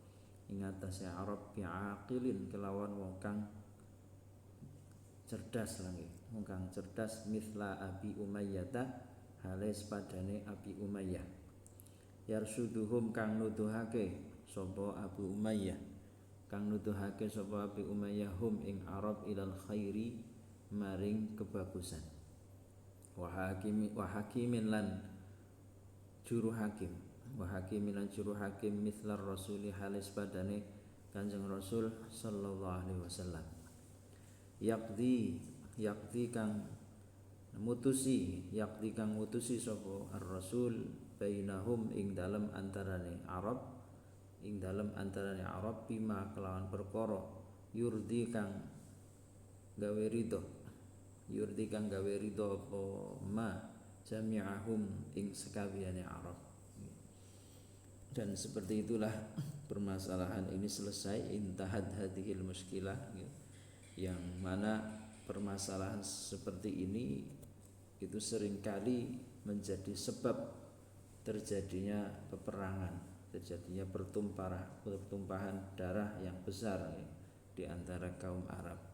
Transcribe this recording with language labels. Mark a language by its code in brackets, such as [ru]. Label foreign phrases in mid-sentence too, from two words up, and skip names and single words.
[jv] bi'aqilin, kelawan wong kang cerdas lagi, wong kang cerdas, mithla Abi Umayyah, hale sepadane Abi Umayyah, yarsuduhum kang nuduhake sapa Abu Umayyah, hum ing Arab [ar] إلى الخير, [jv] maring kebagusan. [ar] وحاكم [jv] lan juru hakim, [ar] مثل الرسول, [jv] halis padane Kanjeng Rasul [ar] صلى الله عليه وسلم. [jv] Yaqdi kang mutusi sapa ar-rasul bainahum ing dalem antarane Arab bima kelawan perkara yurdi kang gawe ridho yurdi kang gawe ridho apa [ar] ما جميعهم [jv] ing sekabehane Arab. [id] Dan seperti itulah permasalahan ini selesai, [ar] انتهت هذه المشكلة, [id] yang mana permasalahan seperti ini itu seringkali menjadi sebab terjadinya peperangan, terjadinya pertumpahan darah yang besar di antara kaum Arab.